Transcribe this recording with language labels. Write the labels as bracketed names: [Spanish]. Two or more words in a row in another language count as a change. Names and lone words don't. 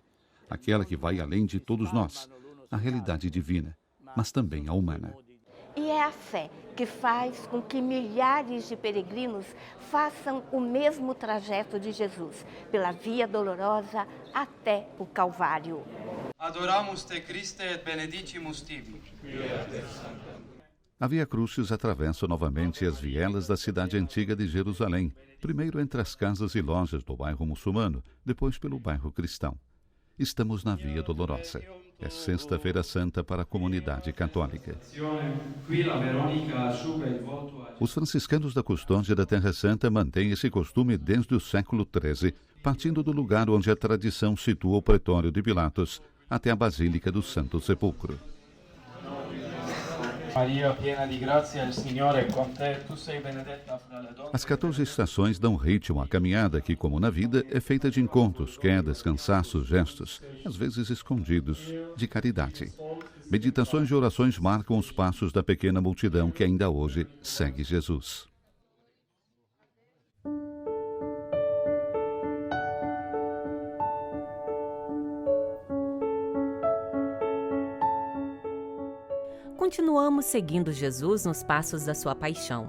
[Portuguese] Aquela que vai além de todos nós, a realidade divina, mas também a humana. E é a fé que faz com que milhares de peregrinos façam o mesmo trajeto de Jesus, pela Via Dolorosa até o Calvário. [Latin] Adoramus te Christe et benedicimus tibi. [Portuguese] A Via Crucis atravessa novamente as vielas da cidade antiga de Jerusalém, primeiro entre as casas e lojas do bairro muçulmano, depois pelo bairro cristão. Estamos na Via Dolorosa. É Sexta-feira Santa para a comunidade católica. Os franciscanos da Custódia da Terra Santa mantêm esse costume desde o século XIII, partindo do lugar onde a tradição situa o pretório de Pilatos, até a Basílica do Santo Sepulcro. [Italian] Maria, piena di grazia, il Signore è con te, tu sei benedetta fra le donne. [Portuguese] As 14 estações dão ritmo à caminhada que, como na vida, é feita de encontros, quedas, cansaços, gestos, às vezes escondidos, de caridade. Meditações e orações marcam os passos da pequena multidão que ainda hoje segue Jesus. Continuamos seguindo Jesus nos passos da sua paixão.